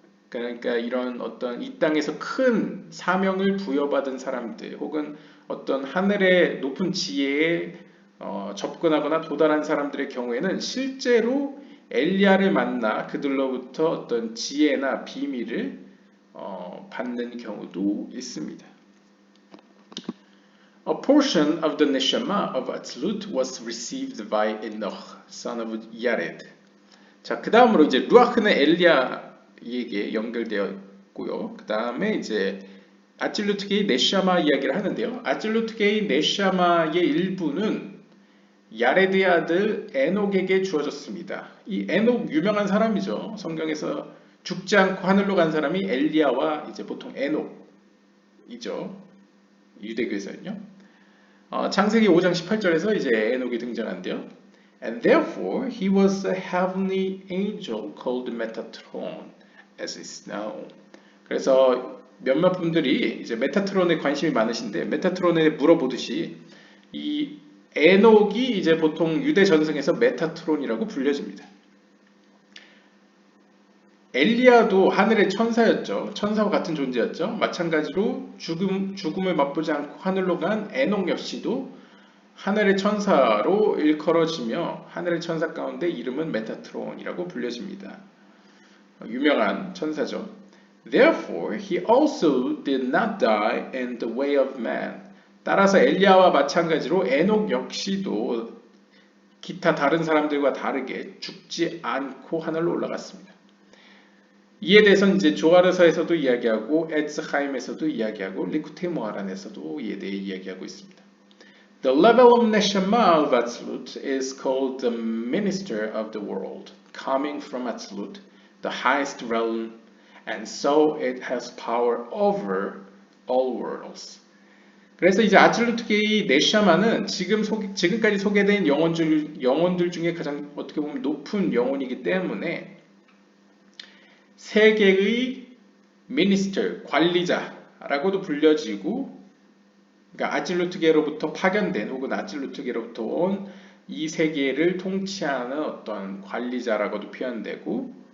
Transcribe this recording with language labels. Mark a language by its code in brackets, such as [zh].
[ko] 그러니까 이런 어떤 이 땅에서 큰 사명을 부여받은 사람들 혹은 어떤 하늘의 높은 지혜에 접근하거나 도달한 사람들의 경우에는 실제로 엘리야를 만나 그들로부터 어떤 지혜나 비밀을 받는 경우도 있습니다. [en] A portion of the neshama of Atzilut was received by Enoch, son of Yared. [ko] 자, 그 다음으로 이제 루아흐는 엘리야에게 연결되어 있고요. 그 다음에 이제 아찔루트게이 네샤마 이야기를 하는데요. 아찔루트게이 네샤마의 일부는 야레드의 아들 에녹에게 주어졌습니다. 이 에녹 유명한 사람이죠. 성경에서 죽지 않고 하늘로 간 사람이 엘리야와 이제 보통 에녹이죠. 유대교에서는요. 창세기 5장 18절에서 이제 에녹이 등장한대요. [en] And therefore he was a heavenly angel called Metatron, as is known. [ko] 그래서 몇몇 분들이 이제 메타트론에 관심이 많으신데 메타트론에 물어보듯이 이 에녹이 이제 보통 유대 전승에서 메타트론이라고 불려집니다. 엘리야도 하늘의 천사였죠. 천사와 같은 존재였죠. 마찬가지로 죽음을 맛보지 않고 하늘로 간 에녹 역시도 하늘의 천사로 일컬어지며 하늘의 천사 가운데 이름은 메타트론이라고 불려집니다. 유명한 천사죠. [en] Therefore, he also did not die in the way of man. [ko] 따라서 엘리야와 마찬가지로 에녹 역시도 기타 다른 사람들과 다르게 죽지 않고 하늘로 올라갔습니다. 이에 대해서는 이제 조아르서에서도 이야기하고 에츠하임에서도 이야기하고 리쿠테 모하란에서도 이에 대해 이야기하고 있습니다. [en] The level of neshama of Atzilut is called the minister of the world, coming from Atzilut, the highest realm, and so it has power over all worlds. [ko] 그래서 이제 아틀루트게이 네샤마는 지금까지 소개된 영혼들 중에 가장 어떻게 보면 높은 영혼이기 때문에 세계의 미니스터, 관리자라고도 불려지고, 그러니까 아질루트계로부터 파견된 혹은 아질루트계로부터 온 이 세계를 통치하는 어떤 관리자라고도 표현되고,